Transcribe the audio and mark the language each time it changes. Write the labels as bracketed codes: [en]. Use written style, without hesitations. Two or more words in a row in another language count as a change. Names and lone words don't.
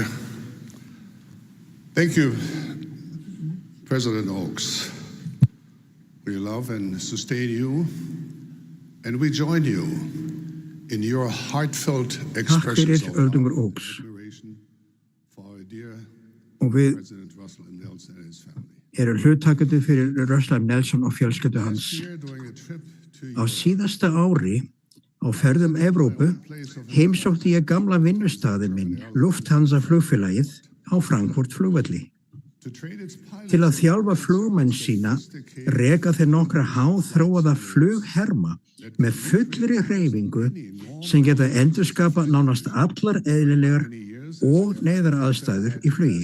[en] Thank you, President Oaks. We love and sustain you, and we join you in your heartfelt expressions of [is] öldungur Oaks. [en] admiration for our dear [is] Og við [en] President Russell M. Nelson and his family. [is] erum hluttakandi fyrir Russell M. Nelson og fjölskyldu hans. [en] Here during a trip to [is] Á síðasta ári á ferðum Evrópu heimsótti ég gamla vinnustaðinn minn, Lufthansa flugfélagið á Frankfurt flugvelli. Til að þjálfa flugmenn sína reka þeir nokkra háþróaða flugherma með fullri hreyfingu sem geta endurskapa nánast allar eðlilegar og neyðaraðstæður í flugi.